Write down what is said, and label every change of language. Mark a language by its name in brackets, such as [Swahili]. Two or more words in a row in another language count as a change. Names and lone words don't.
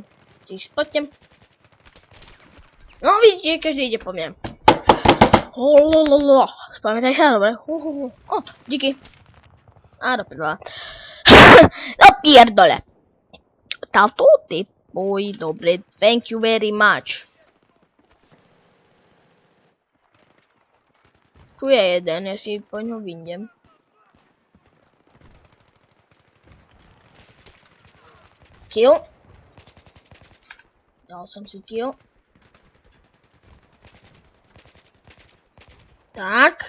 [Slovak] Tiež poďte. No, vidíte, každý ide po mne. Spamätaj sa, dobre. Díky. Dobre. No, pierdole. Táto ty boj, dobre, [English] thank you very much. [Slovak] Tu je jeden, ja si po ňu vyjdem. Kill. Dal som si kill. Tak.